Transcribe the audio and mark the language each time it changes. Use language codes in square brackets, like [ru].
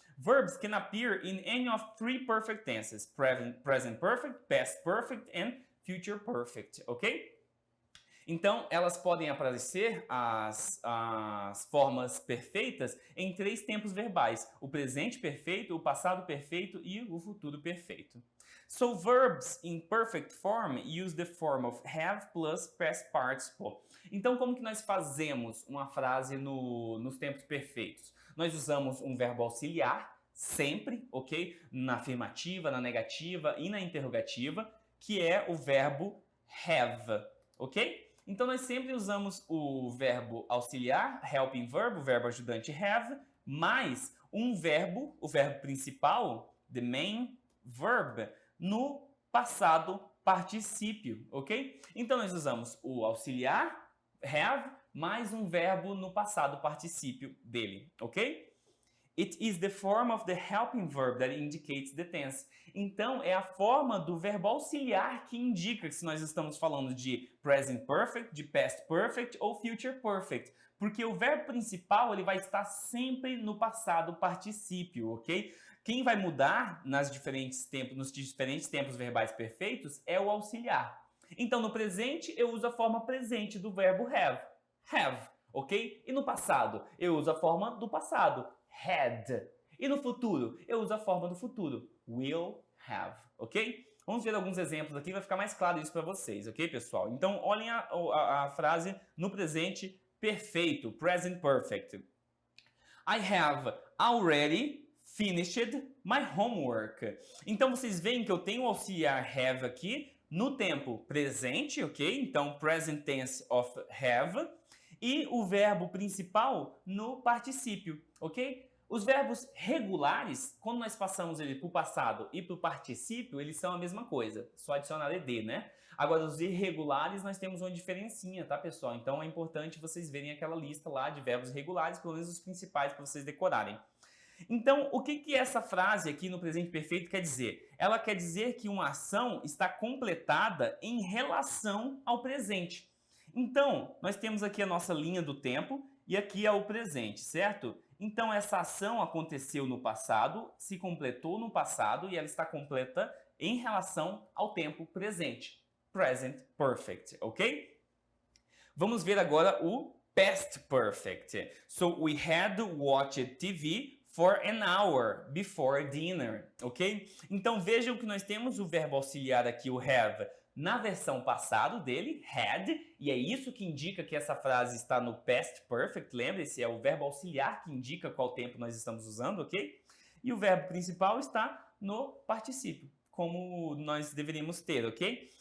[en] Verbs can appear in any of three perfect tenses: present perfect, past perfect and future perfect, ok? [pt] Então, elas podem aparecer, as formas perfeitas, em três tempos verbais: o presente perfeito, o passado perfeito e o futuro perfeito. [en] So, verbs in perfect form use the form of have plus past participle. [pt] Então, como que nós fazemos uma frase nos tempos perfeitos? Nós usamos um verbo auxiliar, sempre, ok? Na afirmativa, na negativa e na interrogativa, que é o verbo have, ok? Então, nós sempre usamos o verbo auxiliar, helping verb, o verbo ajudante have, mais um verbo, o verbo principal, the main verb, no passado particípio, ok? Então, nós usamos o auxiliar, have, mais um verbo no passado particípio dele, ok? [en] It is the form of the helping verb that indicates the tense. [pt] Então, é a forma do verbo auxiliar que indica se nós estamos falando de present perfect, de past perfect ou future perfect. Porque o verbo principal ele vai estar sempre no passado particípio, ok? Quem vai mudar nos diferentes tempos verbais perfeitos é o auxiliar. Então, no presente, eu uso a forma presente do verbo have. Have, ok? E no passado, eu uso a forma do passado. Had. E no futuro, eu uso a forma do futuro. Will have, ok? Vamos ver alguns exemplos aqui, vai ficar mais claro isso para vocês, ok, pessoal? Então, olhem a frase no presente perfeito, present perfect. [en] I have already finished my homework. [pt] Então, vocês veem que eu tenho o auxiliar have aqui no tempo presente, ok? Então, [en] present tense of have. [pt] E o verbo principal no particípio, ok? Os verbos regulares, quando nós passamos ele para o passado e para o particípio, eles são a mesma coisa, só adicionar ed, né? Agora, os irregulares, nós temos uma diferencinha, tá, pessoal? Então, é importante vocês verem aquela lista lá de verbos regulares, pelo menos os principais, para vocês decorarem. Então, o que essa frase aqui no presente perfeito quer dizer? Ela quer dizer que uma ação está completada em relação ao presente. Então, nós temos aqui a nossa linha do tempo e aqui é o presente, certo? Então, essa ação aconteceu no passado, se completou no passado e ela está completa em relação ao tempo presente. Present perfect, ok? Vamos ver agora o past perfect. [en] So, we had watched TV for an hour before dinner, ok? [pt] Então, vejam que nós temos o verbo auxiliar aqui, o have, na versão passado dele, had, e é isso que indica que essa frase está no past perfect, lembre-se, é o verbo auxiliar que indica qual tempo nós estamos usando, ok? E o verbo principal está no particípio, como nós deveríamos ter, ok?